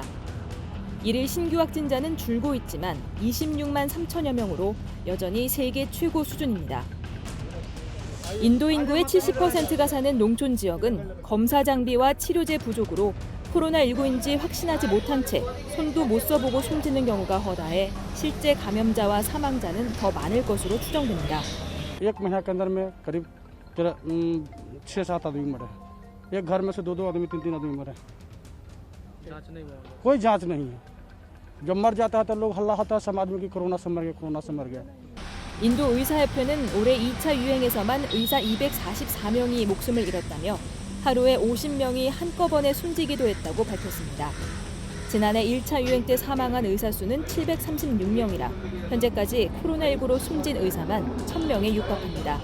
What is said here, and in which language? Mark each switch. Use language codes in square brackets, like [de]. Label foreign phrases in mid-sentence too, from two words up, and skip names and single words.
[ko] 일일 신규 확진자는 줄고 있지만 26만 3천여 명으로 여전히 세계 최고 수준입니다. 인도 인구의 70%가 사는 농촌 지역은 검사 장비와 치료제 부족으로 코로나19인지 확신하지 못한 채 손도 못 써보고 숨지는 경우가 허다해 실제 감염자와 사망자는 더 많을 것으로 추정됩니다. [hi] एक महीना के अंदर में करीब 6-7 आदमी मरे। एक घर में से 2-2 आदमी 3-3 आदमी मरे। जांच नहीं हुआ, कोई जांच नहीं है। जब मर जाता है तो लोग हल्ला होता है समाज में कि कोरोना से मर गया, कोरोना से मर गया। [ko] 인도 의사협회는 올해 2차 유행에서만 의사 244명이 목숨을 잃었다며 하루에 50명이 한꺼번에 숨지기도 했다고 밝혔습니다. 지난해 1차 유행 때 사망한 의사 수는 736명이라 현재까지 코로나19로 숨진 의사만 1,000명에 육박합니다.